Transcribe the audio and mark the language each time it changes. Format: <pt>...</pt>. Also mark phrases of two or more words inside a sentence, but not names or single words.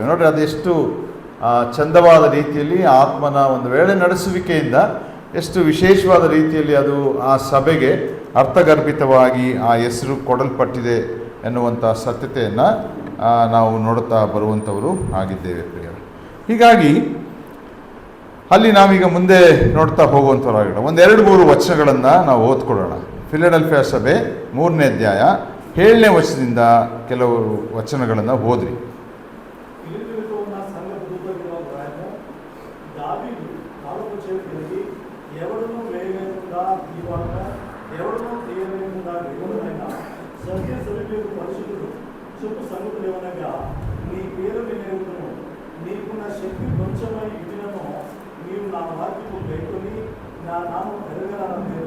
<kn>ನೋಡಿರಿ, ಅದೆಷ್ಟು ಚಂದವಾದ ರೀತಿಯಲ್ಲಿ ಆತ್ಮನ ಒಂದು ವೇಳೆ ನಡೆಸುವಿಕೆಯಿಂದ ಎಷ್ಟು ವಿಶೇಷವಾದ ರೀತಿಯಲ್ಲಿ ಅದು ಆ ಸಭೆಗೆ ಅರ್ಥಗರ್ಭಿತವಾಗಿ ಆ ಹೆಸರು ಕೊಡಲ್ಪಟ್ಟಿದೆ ಎನ್ನುವಂಥ ಸತ್ಯತೆಯನ್ನು ನಾವು ನೋಡುತ್ತಾ ಬರುವಂಥವರು ಆಗಿದ್ದೇವೆ ಪ್ರಿಯರೇ. ಹೀಗಾಗಿ ಅಲ್ಲಿ ನಾವೀಗ ಮುಂದೆ ನೋಡ್ತಾ ಹೋಗುವಂಥವ್ರಾಗಿರೋಣ. 1-2-3 ವಚನಗಳನ್ನು ನಾವು ಓದ್ಕೊಳ್ಳೋಣ. ಫಿಲಡೆಲ್ಫಿಯಾ ಸಭೆ 3ನೇ ಅಧ್ಯಾಯ 7ನೇ ವರ್ಷದಿಂದ ಕೆಲವು ವಚನಗಳನ್ನು ಓದ್ರಿ.</kn> <te>నీ పేరు వినేవును నీకున్న శక్తి కొంచెమై ఇదినను నీవు నా వాక్యము గైకొని నా నామం పెరగరాలేదు.</te>